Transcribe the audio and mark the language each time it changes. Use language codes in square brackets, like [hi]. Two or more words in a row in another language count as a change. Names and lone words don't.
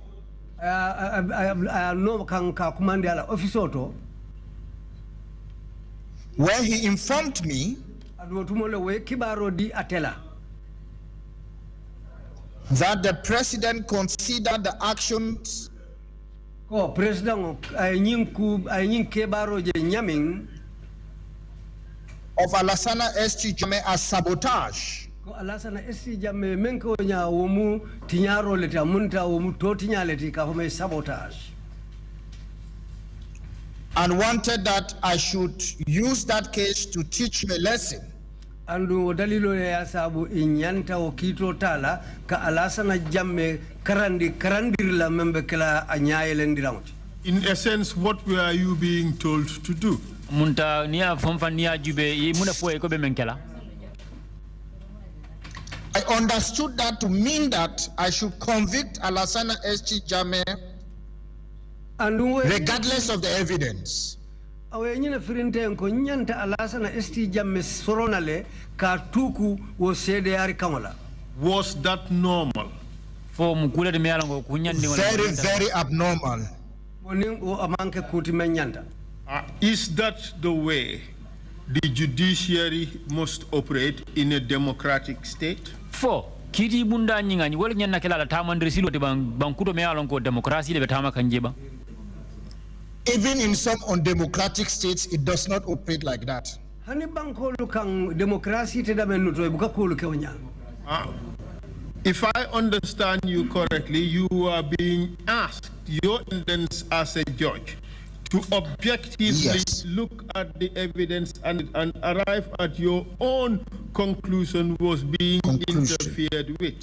[en] where he informed me that the president considered the actions of Alassana ST Jamme as sabotage. And wanted that I should use that case to teach me a lesson. [man] Andu dalilo ya sabu inyanta okito tala ka Alassana Jamme karandir la membe kala anyaye lendiramoti. [en] In essence, what were you being told to do? [man] Munta niya fonfa niya jube muna po ko be menkela. [en] I understood that to mean that I should convict Alassana ST Jamme regardless of the evidence. Was that normal? Very, very abnormal. Is that the way the judiciary must operate in a democratic state? [man] Kiti bunda nyingani wala nyanna kala tamandri silo te bankuto me alon ko demokrasi de betama kanjeba. [en] Even in some undemocratic states, it does not operate like that. If I understand you correctly, you are being asked your independence as a judge to objectively look at the evidence and arrive at your own conclusion was being interfered with.